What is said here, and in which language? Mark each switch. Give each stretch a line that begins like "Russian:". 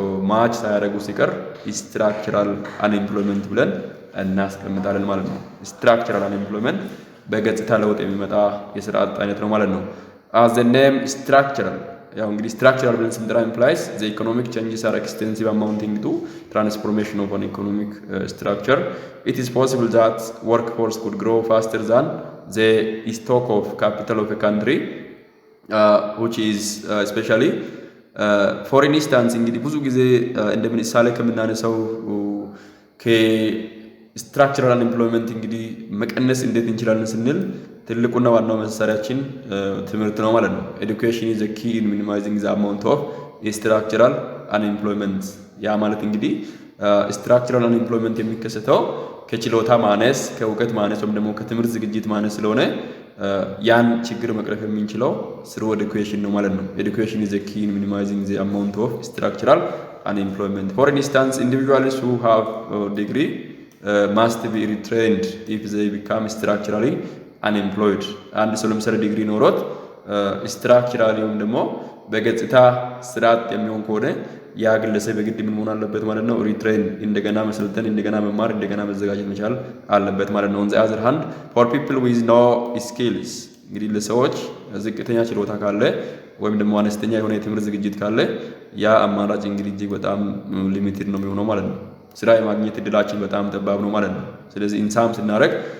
Amharic: ማች ሳያደርጉ ሲቀር ስትራክቸራል አንኤምፕሎይመንት ብለን እናስቀምጣለን ማለት ነው። ስትራክቸራል አንኤምፕሎይመንት በገጽታ ለውጥ የሚመጣ የስራ አጥ አይነት ነው ማለት ነው።
English: as the name structural
Amharic: ያው እንግዲህ ስትራክቸራል ብለን ስንጠራ
English: implies the economic changes are extensive amounting to transformation of an economic structure. It is possible that workforce could grow faster than the stock of capital of a country which is especially for instance
Amharic: እንግዲህ ብዙ ጊዜ እንደምሳሌ ከምናነሳው ከስትራክቸራል አንኤምፕሎይመንት እንግዲህ መቀነስ እንዴት እንችላለን ስንል ትልቁና ዋናው መሳሪያችን ትምህርት ነው ማለት ነው።
English: education is the key in minimizing the amount of structural unemployment
Amharic: ያ ማለት እንግዲህ ስትራክቸራል አንኤምፕሎይመንት የሚከሰተው ከችሎታ ማነስ፣ ከእውቀት ማነስ ወይም ደግሞ ከትምህርት ዝግጅት ማነስ ስለሆነ ያን ችግር መቅረፍ የምንችለው
English: through education
Amharic: ነው ማለት ነው።
English: education is the key in minimizing the amount of structural unemployment. For instance, individuals who have a degree must be retrained if they become structurally unemployed.
Amharic: አንድ ሰው ለምሳሌ ዲግሪ ኖሮት ስትራክቸራሊ ወይም ደግሞ በገጽታ ስራ አጥ የሚሆን ከሆነ ያ ግለሰብ በግድ ምን መሆን አለበት ማለት ነው? ሪትሬን እንደገና መሰልጠን፣ እንደገና መማር፣ እንደገና መዘጋጀት መቻል አለበት ማለት ነው።
English: on the other hand for people with no skills
Amharic: እንግዲህ ለሰዎች ዝቅተኛ ችሎታ ካለ ወይም ደግሞ አነስተኛ የሆነ የትምህርት ዝግጅት ካለ ያ አማራጭ እንግዲህ እጅግ በጣም ሊሚትድ ነው የሚሆነው ማለት ነው። ስራ የማግኘት እድላችን በጣም ጠባብ ነው ማለት ነው። ስለዚህ ኢንሳም ስናደርግ